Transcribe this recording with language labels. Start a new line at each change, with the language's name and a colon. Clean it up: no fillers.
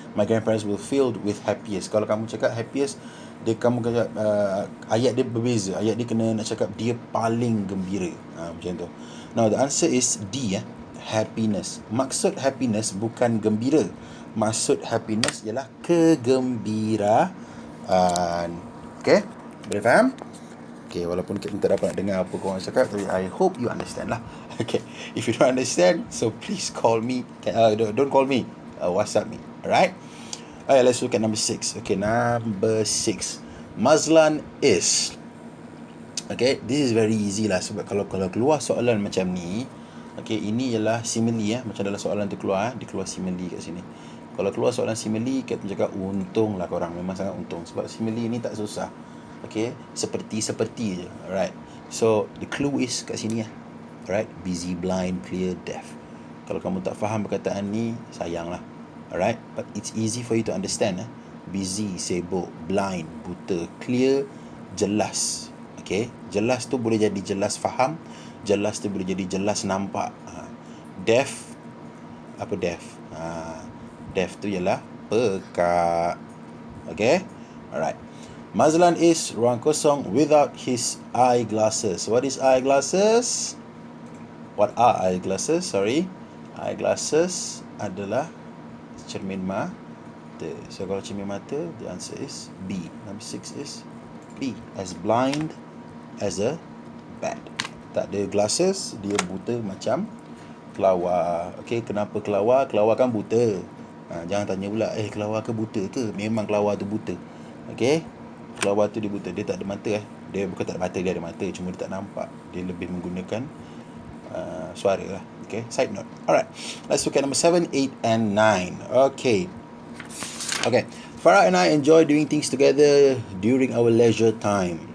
English: My grandparents were filled with happiest.
Malay: Kalau kamu cakap happiest, dia kamu cakap ayat dia berbeza. Ayat dia kena nak cakap dia paling gembira. Macam tu.
English: Now the answer is D, happiness.
Malay: Maksud happiness bukan gembira. Maksud happiness ialah kegembiraan. Okay, boleh faham? Okay, walaupun kita tak dapat nak dengar apa korang cakap, tapi
English: I hope you understand
Malay: lah.
English: Okay, if you don't understand, so please call me. Don't call me, WhatsApp me. Alright. Alright, let's look at number 6. Okay, number 6. Mazlan is. Okay, this is very easy lah.
Malay: Sebab kalau keluar soalan macam ni, okay, ini ialah simile macam dalam soalan tu keluar, dia keluar simile kat sini. Kalau keluar soalan simile, kita cakap untung lah korang, memang sangat untung. Sebab simile ni tak susah. Okay, seperti je.
English: Alright, so the clue is
Malay: kat sini
English: Alright, busy, blind, clear, deaf.
Malay: Kalau kamu tak faham perkataan ni, sayang lah.
English: Alright, but it's easy for you to understand.
Malay: Busy, sibuk, blind, buta, clear, jelas. Okay, jelas tu boleh jadi jelas faham, jelas tu boleh jadi jelas nampak. Deaf, apa deaf? Deaf tu ialah pekak.
English: Okay, alright. Mazlan is
Malay: ruang kosong
English: without his eyeglasses. What is eyeglasses? What are eyeglasses?
Malay: Sorry, eyeglasses adalah cermin mata.
English: So
Malay: kalau cermin mata,
English: the answer is B. Number 6 is B. As blind as a bat.
Malay: Tak ada glasses, dia buta macam kelawar. Okay, kenapa kelawar? Kelawar kan buta. Jangan tanya pula, kelawar ke buta ke? Memang kelawar tu buta. Okay, kelawar tu dia buta. Dia tak ada mata. Dia bukan tak ada mata, dia ada mata, cuma dia tak nampak. Dia lebih menggunakan suara lah.
English: Okay, side note. Alright, let's look at number 7, 8 and 9. Okay. Farah and I enjoy doing things together during our leisure time.